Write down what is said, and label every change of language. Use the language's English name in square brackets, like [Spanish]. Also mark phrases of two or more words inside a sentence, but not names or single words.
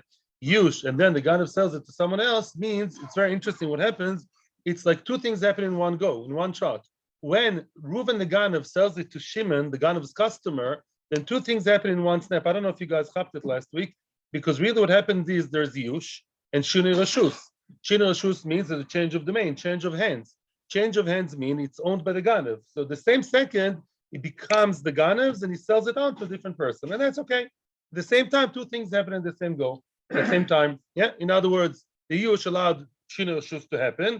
[English] Yiush, and then the Ganav sells it to someone else means it's very interesting what happens. It's like two things happen in one go, in one shot. When Reuven the Ganav sells it to Shimon, the Ganav's customer, then two things happen in one snap. I don't know if you guys hopped it last week, because really what happens is there's yiush and [Hebrew] שינוי רשות. שינוי רשות [English] means there's a change of domain, change of hands. Change of hands mean it's owned by the Ganav. So the same second, it becomes the Ganav's and he sells it on to a different person. And that's okay. At the same time, two things happen in the same go. At the same time, yeah. In other words, the yiush allowed [Hebrew] שינוי רשות [English] to happen.